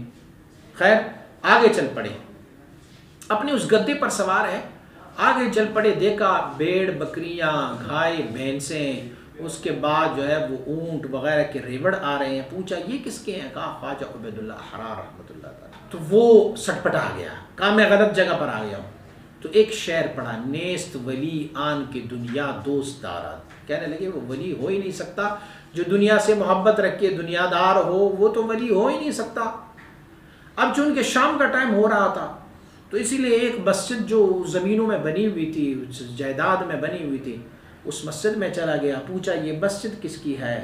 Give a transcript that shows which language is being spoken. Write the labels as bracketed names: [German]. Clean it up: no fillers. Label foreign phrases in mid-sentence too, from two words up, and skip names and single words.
[Urdu] خیر آگے چل پڑے، اپنے اس گدے پر سوار ہے، آگے چل پڑے، دیکھا بھیڑ بکریاں، گائے بھینسیں، اس کے بعد جو ہے وہ اونٹ وغیرہ کے ریوڑ آ رہے ہیں۔ پوچھا یہ کس کے ہیں؟ کہا خواجہ عبید اللہ حرار [Arabic] رحمۃ اللہ تعالی۔ [Urdu] تو وہ سٹپٹا گیا، کہا میں غلط جگہ پر آ گیا ہوں۔ تو ایک شعر پڑھا، [Persian] نیست ولی آن کی دنیا دوست دارد۔ [Urdu] کہنے لگے وہ ولی ہو ہی نہیں سکتا جو دنیا سے محبت رکھے، دنیا دار ہو، وہ تو ولی ہو ہی نہیں سکتا۔ اب چونکہ شام کا ٹائم ہو رہا تھا تو اسی لیے ایک مسجد جو زمینوں میں بنی ہوئی تھی، جائیداد میں بنی ہوئی تھی، اس مسجد میں چلا گیا، پوچھا یہ مسجد کس کی ہے؟